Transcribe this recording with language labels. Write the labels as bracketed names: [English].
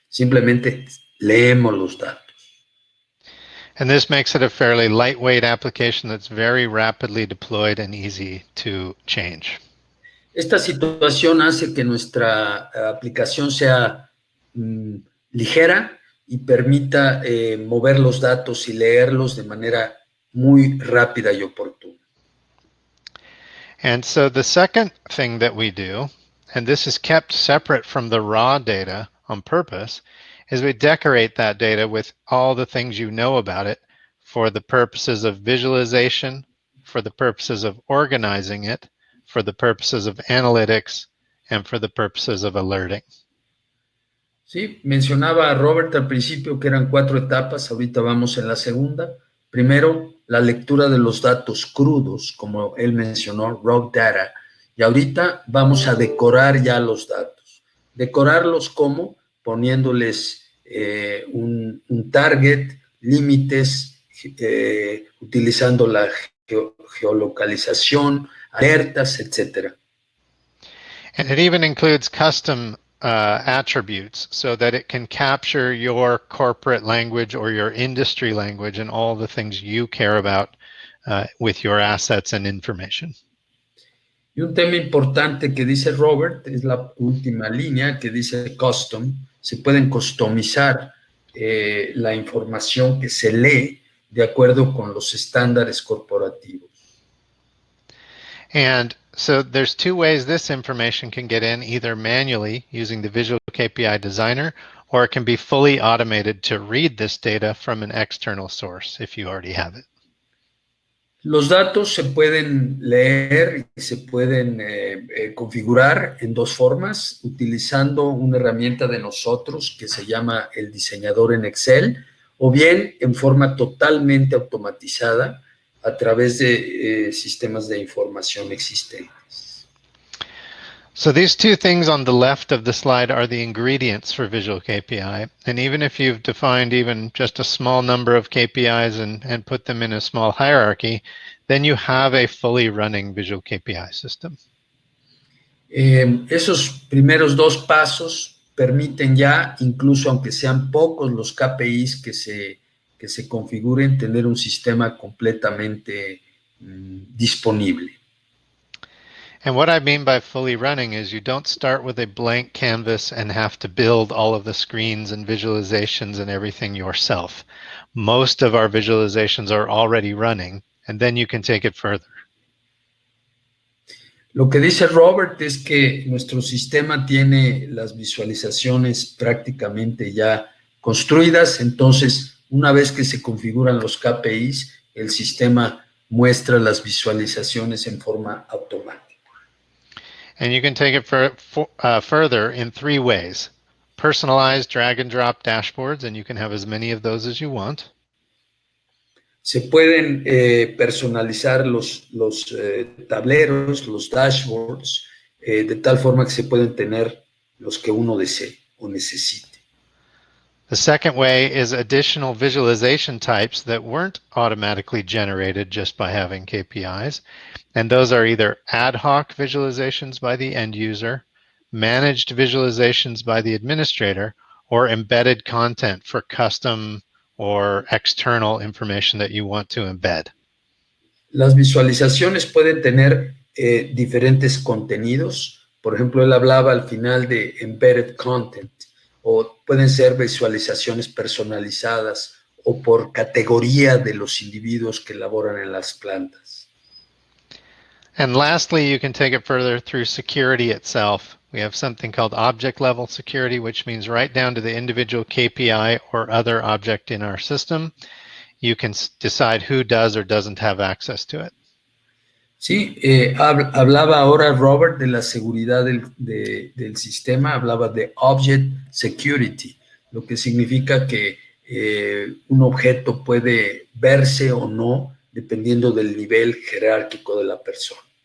[Spanish] Simplemente leemos los datos. [English] And this makes it a fairly lightweight application that's very rapidly deployed and easy to change. [Spanish] Esta situación hace que nuestra aplicación sea ligera y permita mover los datos y leerlos de manera muy rápida y oportuna. [English] And so the second thing that we do, and this is kept separate from the raw data on purpose, is we decorate that data with all the things you know about it for the purposes of visualization, for the purposes of organizing it, for the purposes of analytics, and for the purposes of alerting. [Spanish] Sí, mencionaba a Robert al principio que eran 4 etapas, ahorita vamos en la segunda. Primero, la lectura de los datos crudos, como él mencionó, raw data, y ahorita vamos a decorar ya los datos. Decorarlos como poniéndoles un target, límites, utilizando la geolocalización, alertas, etcétera. [English] And it even includes custom attributes so that it can capture your corporate language or your industry language and all the things you care about with your assets and information. [Spanish] Y un tema importante que dice Robert es la última línea que dice custom. Se pueden customizar la información que se lee de acuerdo con los estándares corporativos. [English] And so there's two ways this information can get in, either manually using the Visual KPI Designer, or it can be fully automated to read this data from an external source if you already have it. [Spanish] Los datos se pueden leer y se pueden configurar en dos formas, utilizando una herramienta de nosotros que se llama el diseñador en Excel, o bien en forma totalmente automatizada a través de sistemas de información existentes. [English] So these two things on the left of the slide are the ingredients for Visual KPI. And even if you've defined even just a small number of KPIs and put them in a small hierarchy, then you have a fully running Visual KPI system. [Spanish] Esos primeros dos pasos permiten ya, incluso aunque sean pocos los KPIs que se configuren, tener un sistema completamente disponible. [English] And what I mean by fully running is you don't start with a blank canvas and have to build all of the screens and visualizations and everything yourself. Most of our visualizations are already running, and then you can take it further. [Spanish] Lo que dice Robert es que nuestro sistema tiene las visualizaciones prácticamente ya construidas, entonces una vez que se configuran los KPIs, el sistema muestra las visualizaciones en forma automática. [English] And you can take it further in three ways. Personalized drag and drop dashboards, and you can have as many of those as you want. [Spanish] Se pueden personalizar los tableros, los dashboards, de tal forma que se pueden tener los que uno desee o necesite. [English] The second way is additional visualization types that weren't automatically generated just by having KPIs. And those are either ad hoc visualizations by the end user, managed visualizations by the administrator, or embedded content for custom or external information that you want to embed. [Spanish] Las visualizaciones pueden tener diferentes contenidos. Por ejemplo, él hablaba al final de embedded content, o pueden ser visualizaciones personalizadas o por categoría de los individuos que laboran en las plantas. [English] And lastly, you can take it further through security itself. We have something called object level security, which means right down to the individual KPI or other object in our system, you can decide who does or doesn't have access to it. [Spanish] Sí, hablaba ahora Robert de la seguridad del sistema, hablaba de object security, lo que significa que un objeto puede verse o no dependiendo del nivel jerárquico de la persona.